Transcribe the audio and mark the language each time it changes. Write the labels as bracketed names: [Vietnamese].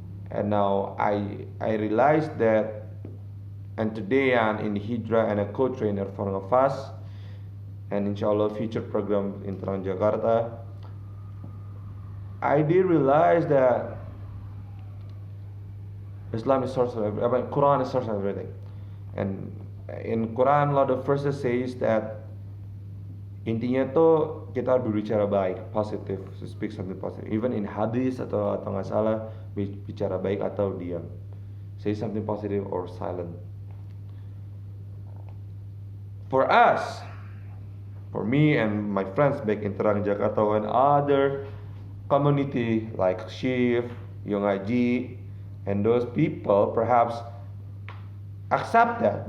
[English] And now I realized that. And today I'm in Hijrah and a co-trainer for Nafas, and inshallah future program in Transjakarta. I did realize that Islam is source of everything, Quran is source of everything. And in Quran, a lot of verses says that [Indonesian] Intinya tuh kita berbicara baik, positif, [English] to speak something positive. Even in [Indonesian] hadis atau nggak salah, bicara baik atau diam. [English] Say something positive or silent. For us, for me and my friends back in Terang Jakarta and other community like Shift, Young Aji, and those people perhaps accept that.